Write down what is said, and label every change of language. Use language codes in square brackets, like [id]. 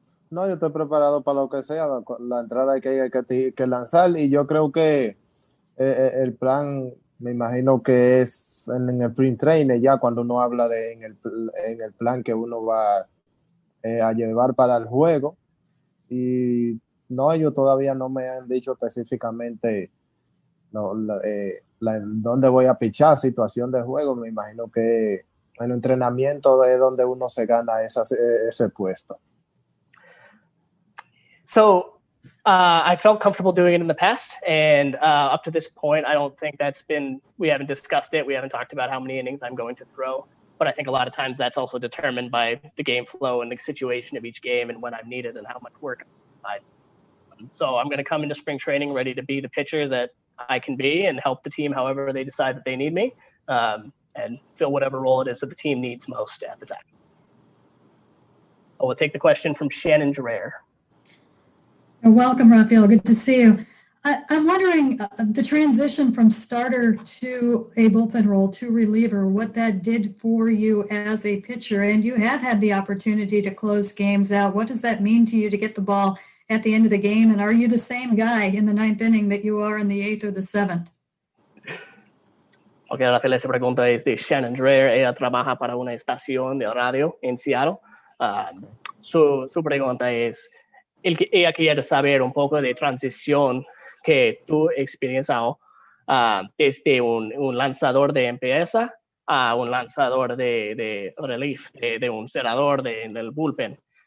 [es] No, yo estoy preparado para lo que sea, la entrada que hay que lanzar, y yo creo que el plan, me imagino que es en el sprint training, ya cuando uno habla en el plan que uno va a llevar para el juego. Y no, ellos todavía no me han dicho específicamente dónde voy a pichar, situación de juego. Me imagino que en el entrenamiento es donde uno se gana ese puesto. [en] So I felt comfortable doing it in the past, and up to this point, I don't think we haven't discussed it. We haven't talked about how many innings I'm going to throw, but I think a lot of times that's also determined by the game flow and the situation of each game and when I'm needed and how much work I do. So I'm going to come into spring training ready to be the pitcher that I can be and help the team however they decide that they need me, and fill whatever role it is that the team needs most at the time. We'll take the question from Shannon Dreher. Welcome, Rafael. Good to see you. I'm wondering the transition from starter to a bullpen role to reliever, what that did for you as a pitcher. And you have had the opportunity to close games out. What does that mean to you to get the ball at the end of the game? And are you the same guy in the ninth inning that you are in the eighth or the seventh? [es] Ok, Rafael, esa pregunta es de Shannon Dreher. Ella trabaja para una estación de radio en Seattle. Su pregunta es, ella quiere saber un poco de transición que tú has experienciado desde un lanzador de empieza a un lanzador de relief, de un cerrador del bullpen.